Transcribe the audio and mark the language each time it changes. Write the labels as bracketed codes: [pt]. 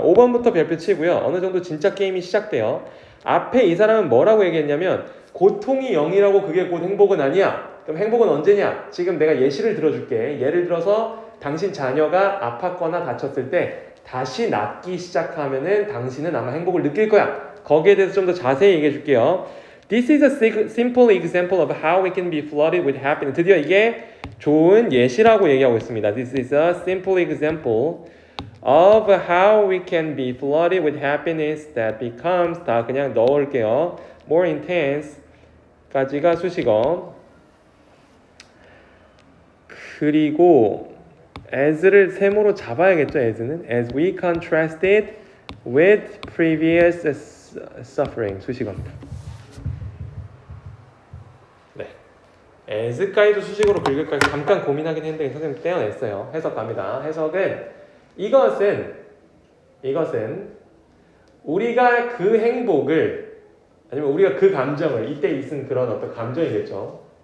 [ko] 5번부터 별표 치고요. 어느 정도 진짜 게임이 시작돼요. 앞에 이 사람은 뭐라고 얘기했냐면 고통이 0이라고 그게 곧 행복은 아니야. 그럼 행복은 언제냐? 지금 내가 예시를 들어줄게. 예를 들어서 당신 자녀가 아팠거나 다쳤을 때 다시 낫기 시작하면은 당신은 아마 행복을 느낄 거야. 거기에 대해서 좀 더 자세히 얘기해 줄게요. [en] This is a simple example of how we can be flooded with happiness. [ko] 드디어 이게 좋은 예시라고 얘기하고 있습니다. [en] This is a simple example of how we can be flooded with happiness that becomes, [ko] 다 그냥 넣을게요. [en] More intense [ko] 까지가 수식어. 그리고 as를 세모로 잡아야겠죠. [en] as는 as we contrast it with previous suffering [ko] 수식어입니다. 네, as까지도 수식어로 긁을까 잠깐 고민하긴 했는데 선생님 떼어냈어요. 해석 갑니다. 해석은 이것은 우리가 그 행복을, 아니면 우리가 그 감정을, 이때 있은 그런 어떤 감정이겠죠.